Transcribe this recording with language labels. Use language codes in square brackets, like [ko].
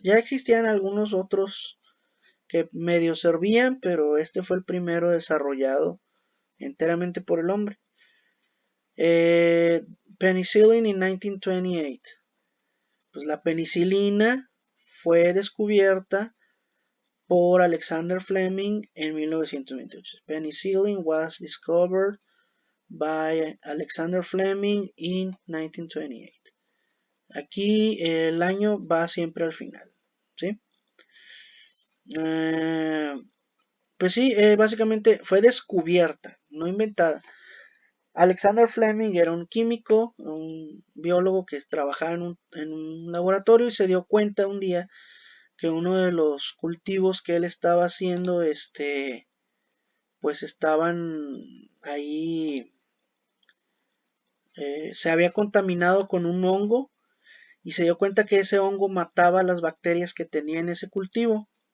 [es] Ya existían algunos otros que medio servían, pero este fue el primero desarrollado enteramente por el hombre. [en] Penicillin in 1928. [es] Pues la penicilina fue descubierta por Alexander Fleming en 1928. [en] Penicillin was discovered by Alexander Fleming in 1928. [es] Aquí el año va siempre al final, ¿sí? Pues sí, básicamente fue descubierta, no inventada. Alexander Fleming era un químico, un biólogo que trabajaba en un laboratorio y se dio cuenta un día que uno de los cultivos que él estaba haciendo, pues estaban ahí, se había contaminado con un hongo y se dio cuenta que ese hongo mataba las bacterias que tenía en ese cultivo.